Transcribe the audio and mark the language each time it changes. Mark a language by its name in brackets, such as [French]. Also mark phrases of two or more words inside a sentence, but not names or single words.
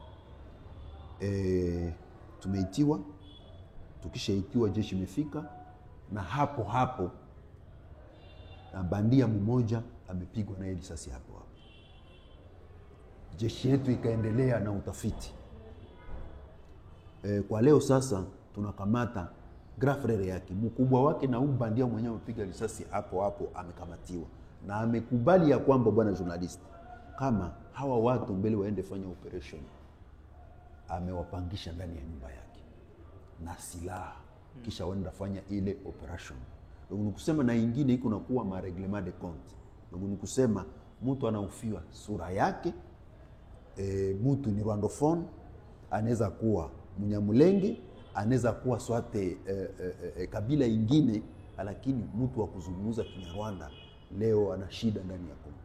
[Swahili] Tumeitiwa, tukishaitiwa jeshi imefika, na hapo na bandia mmoja amepigwa na risasi hapo. Jeshi yetu ikaendelea na utafiti. Kwa leo sasa tunakamata [French] grand frère [Swahili] yake, mkubwa wake, na bandia mwenyewe amepiga risasi hapo amekamatiwa, na amekubali ya kwamba bwana journalist, kama hawa watu mbele waende fanya operation, amewapangisha ndani ya nyumba yake na silaha, kisha waenda fanya ile operation. Ndio nikusema, na ingine iko nakuwa ma [French] reglement de compte. [Swahili] Ndio nikusema mtu anaofiwa sura yake, mtu ni Rwandophone, anaweza kuwa Mnyamulenge, anaweza kuwa swate kabila ingine, lakini mtu wa kuzungumza Kinyarwanda leo ana shida ndani ya Kongo.